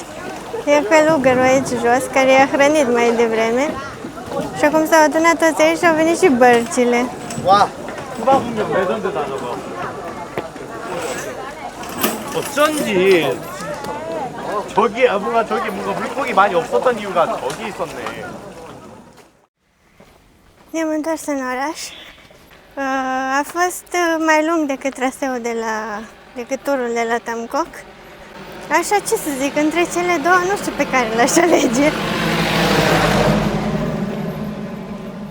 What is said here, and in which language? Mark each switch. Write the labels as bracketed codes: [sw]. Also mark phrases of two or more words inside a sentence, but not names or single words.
[ro] E călugărul aici jos, care i-a hrănit mai devreme. Și acum s-au adunat toți aici și au venit și bărcile. [ko] 와, 수박 분명 레전드다 저거. 어쩐지 저기 뭔가 물고기 많이 없었던 이유가 저기 있었네. [ro] Ne-am întors în oraș. A fost mai lung decât traseul decât turul de la Tamcoc. Așa, ce să zic, între cele două nu știu pe care l-aș alege.